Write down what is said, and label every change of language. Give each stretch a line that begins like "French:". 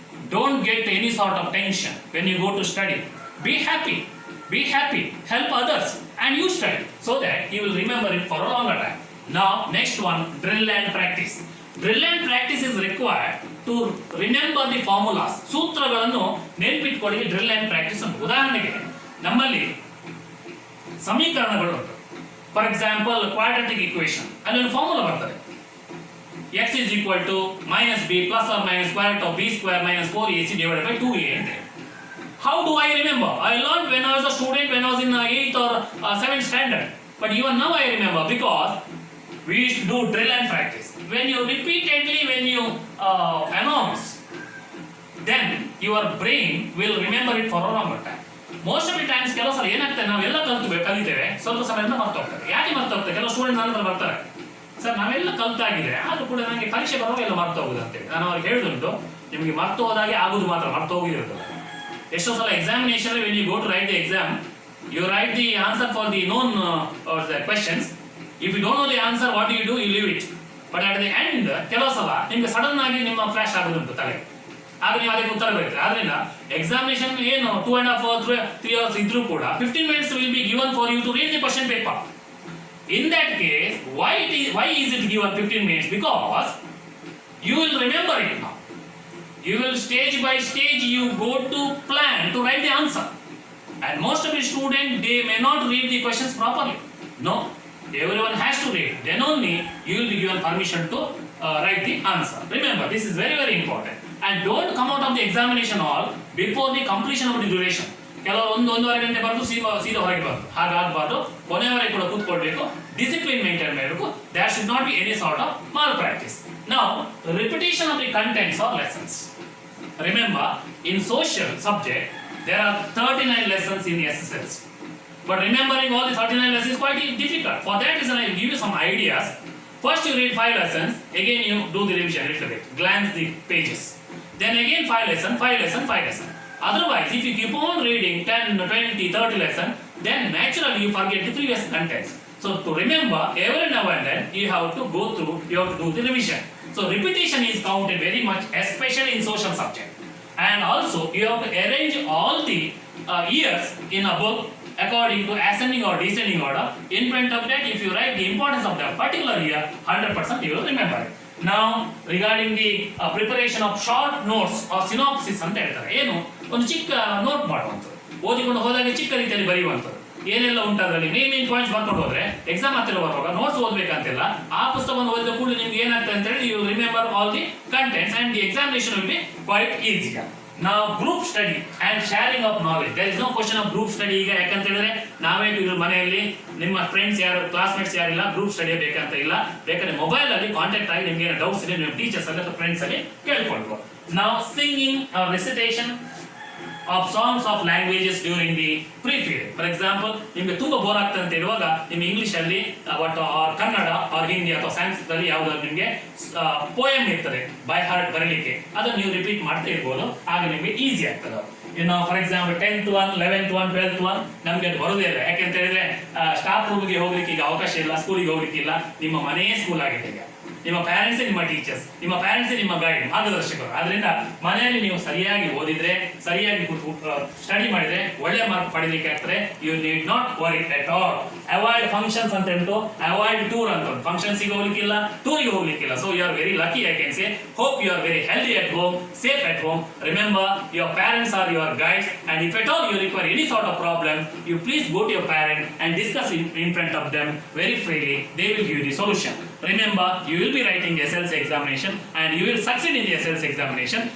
English: Don't get any sort of tension when you go to study. Be happy, help others, and you study so that you will remember it for a longer time. Now, next one, drill and practice. Drill and practice is required to remember the formulas.
Kannada: ಸೂತ್ರಗಳನ್ನು ನೆನಪಿಟ್ಕೊಳ್ಳಿ drill and practice ಅಂತ. ಉದಾಹರಣೆಗೆ ನಮ್ಮಲ್ಲಿ ಸಮೀಕರಣಗಳು ಉಂಟು. For example quadratic equation, ಅಲ್ಲಿ ಒಂದು formula ಬರ್ತದೆ.
English: x is equal to minus b plus or minus square root of b square minus 4ac divided by 2a
Kannada: ಅಂತ ಹೇಳಿ.
English: How do I remember? I learned when I was a student, when I was in 8th or 7th standard. But even now I remember because we used to do drill and practice. When you repeatedly, when you announce, then your brain will remember it for a longer time. Most of the times
Kannada: ಕೆಲವು ಸಲ ಏನಾಗ್ತದೆ, ನಾವೆಲ್ಲ ಕಲಿತೇವೆ, ಸ್ವಲ್ಪ ಸಮಯದಿಂದ ಮರ್ತೋಗ್ತದೆ. ಯಾಕೆ ಮರ್ತೋಗ್ತದೆ? ಕೆಲವು student ನನ್ನ ಹತ್ರ ಬರ್ತಾರೆ, ಸರ್ ನಾವೆಲ್ಲ ಕಲ್ತಾಗಿದೆ, ಆದ್ರೂ ಕೂಡ ನನಗೆ ಪರೀಕ್ಷೆ ಬರುವಾಗ ಎಲ್ಲ ಮರ್ತು ಹೋಗುದು ಅಂತೇಳಿ. ನಾನು ಅವ್ರಿಗೆ ಹೇಳುದುಂಟು, ನಿಮಗೆ ಮರ್ತು ಹೋದಾಗೆ ಆಗುದು ಮಾತ್ರ, ಮರ್ತು ಹೋಗಿರೋದು.
English: ಎಷ್ಟೋ ಸಲ examination when you go to write the exam, you write the answer for the known or the questions. If you don't know the answer, what do? You leave it. But at the end,
Kannada: ಕೆಲವು ಸಲ ನಿಮಗೆ sudden ಆಗಿ ನಿಮ್ಮ flash ಆಗುದುಂಟು ತಲೆ, ಆಗ ನೀವು ಅದಕ್ಕೆ ಉತ್ತರ ಬರುತ್ತೆ. ಆದ್ರಿಂದ ಎಕ್ಸಾಮಿನೇಷನ್ ಏನು
English: 2.5 or 3 hours
Kannada: ಇದ್ರೂ ಕೂಡ
English: 15 minutes will be given for you to read the question paper. In that case, why is it given 15 minutes? Because you will remember it now. You will stage by stage you go to plan to write the answer. And most of the students, they may not read the questions properly. No, everyone has to read. Then only you will be given permission to write the answer. Remember, this is very very important. And don't come out of the examination hall before the completion of the duration.
Kannada: ಕೆಲವರು 1-1.5 ಗಂಟೆ ಬರೆದು ಸೀದಾ ಹೊರಗೆ ಬರೋದು, ಹಾಗಾಗಬಾರ್ದು. ಕೊನೆಯವರೆಗೆ ಕೂಡ ಕೂತ್ಕೊಳ್ಬೇಕು, discipline maintain ಮಾಡಬೇಕು.
English: There should not be any sort of malpractice. Now, repetition of the contents or lessons. Remember, in social subject, there are 39 lessons in the SSLC. But remembering all the 39 lessons is quite difficult. For that reason, I will give you some ideas. First, you read 5 lessons. Again, you do the revision a little bit. Glance the pages. Then again 5 lessons. Otherwise, if you keep on reading 10, 20, 30 lessons, then naturally you forget the previous contents. So to remember, every now and then you have to go through, you have to do the revision. So repetition is counted very much, especially in social subject. And also you have to arrange all the years in a book according to ascending or descending order. In front of that, if you write the importance of that particular year, 100% you will remember it. Now, regarding the preparation of short notes or synopsis
Kannada: ಅಂತ ಹೇಳ್ತಾರೆ. ಏನು, ಒಂದು ಚಿಕ್ಕ note ಮಾಡುವಂಥದ್ದು, ಓದಿಕೊಂಡು ಹೋದಾಗ ಚಿಕ್ಕ ರೀತಿಯಲ್ಲಿ ಬರೆಯುವಂಥದ್ದು, ಏನೆಲ್ಲ ಉಂಟಾದ್ರಲ್ಲಿ ಮೇನ್ ಪಾಯಿಂಟ್ಸ್ ಬರ್ಕೊಂಡು ಹೋದ್ರೆ ಎಕ್ಸಾಮ್ ಹತ್ತಿರ ಬರುವಾಗ ನೋಟ್ಸ್ ಓದಬೇಕಂತಿಲ್ಲ. ಆ ಪುಸ್ತಕವನ್ನು ಓದಿದ ಕೂಡಲೇ ನಿಮ್ಗೆ ಏನಾಗ್ತದೆ ಅಂತ ಹೇಳಿ
English: You remember all the contents and the examination will be quite easy. Now, group study and sharing of knowledge. There is no question of group study
Kannada: ಈಗ. ಯಾಕಂತ ಹೇಳಿದ್ರೆ ನಾವೇ ಮನೆಯಲ್ಲಿ ನಿಮ್ಮ ಫ್ರೆಂಡ್ಸ್ ಯಾರು, ಕ್ಲಾಸ್ಮೇಟ್ಸ್ ಯಾರಿಲ್ಲ, ಗ್ರೂಪ್ ಸ್ಟಡಿ ಬೇಕಂತ ಇಲ್ಲ. ಬೇಕಾದ್ರೆ ಮೊಬೈಲ್ ಅಲ್ಲಿ ಕಾಂಟ್ಯಾಕ್ಟ್ ಆಗಿ ನಿಮ್ಗೆ ಏನು ಡೌಟ್ಸ್ ಇದೆ ನಿಮ್ಮ ಟೀಚರ್ಸ್ ಅಲ್ಲಿ ಅಥವಾ ಫ್ರೆಂಡ್ಸ್ ಅಲ್ಲಿ ಕೇಳ್ಕೊಳ್ಬೋದು.
English: Now, singing or recitation of songs of languages during the pre-period. For example,
Kannada: ನಿಮಗೆ ತುಂಬಾ ಬೋರ್ ಆಗ್ತದೆ ಅಂತ ಹೇಳುವಾಗ ನಿಮ್ಮ ಇಂಗ್ಲಿಷ್ ಅಲ್ಲಿ ಕನ್ನಡ ಆರ್ ಹಿಂದಿ ಅಥವಾ ಸಂಸ್ಕೃತ ಅಲ್ಲಿ ಯಾವ್ದಾದ್ರು ನಿಮಗೆ ಪೋಯಮ್ ಇರ್ತದೆ ಬೈ ಹಾರ್ಟ್ ಬರಲಿಕ್ಕೆ, ಅದನ್ನು ನೀವು ರಿಪೀಟ್ ಮಾಡ್ತಾ ಇರ್ಬೋದು. ಆಗ ನಿಮಗೆ ಈಸಿ ಆಗ್ತದೆ. ಇನ್ನು for example
English: 10th one, 11th one, 12th one
Kannada: ನಮ್ಗೆ ಅದು ಬರೋದೇ ಇಲ್ಲ. ಯಾಕೆಂತ ಹೇಳಿದ್ರೆ ಸ್ಟಾಫ್ ರೂಮ್ಗೆ ಹೋಗ್ಲಿಕ್ಕೆ ಈಗ ಅವಕಾಶ ಇಲ್ಲ, ಸ್ಕೂಲಿಗೆ ಹೋಗ್ಲಿಕ್ಕಿಲ್ಲ. ನಿಮ್ಮ ಮನೆಯೇ ಸ್ಕೂಲ್ ಆಗಿದೆ ಈಗ. ನಿಮ್ಮ ಪ್ಯಾರೆಂಟ್ಸೇ ನಿಮ್ಮ ಟೀಚರ್ಸ್, ನಿಮ್ಮ ಪ್ಯಾರೆಂಟ್ಸೇ ನಿಮ್ಮ ಗೈಡ್, ಮಾರ್ಗದರ್ಶಕರು. ಆದ್ರಿಂದ ಮನೆಯಲ್ಲಿ ನೀವು ಸರಿಯಾಗಿ ಓದಿದ್ರೆ, ಸರಿಯಾಗಿ ಸ್ಟಡಿ ಮಾಡಿದ್ರೆ ಒಳ್ಳೆ ಮಾರ್ಕ್ ಪಡಿಲಿಕ್ಕೆ ಆಗ್ತದೆ.
English: You need not worry at all. Avoid functions
Kannada: ಅಂತ ಹೇಳ್ತು,
English: Avoid tour ಅಂತ.
Kannada: ಫಂಕ್ಷನ್ಸ್ಗೆ ಹೋಗ್ಲಿಕ್ಕಿಲ್ಲ, ಟೂರಿಗೆ ಹೋಗ್ಲಿಕ್ಕಿಲ್ಲ.
English: So you are very lucky, I can say. Hope you are very healthy at home, safe at home. Remember, your parents are your guides, and if at all you require any sort of problem, you please go to your parent and discuss in front of them very freely. They will give you the solution. Remember, you will be writing the SLC examination and you will succeed in the SLC examination.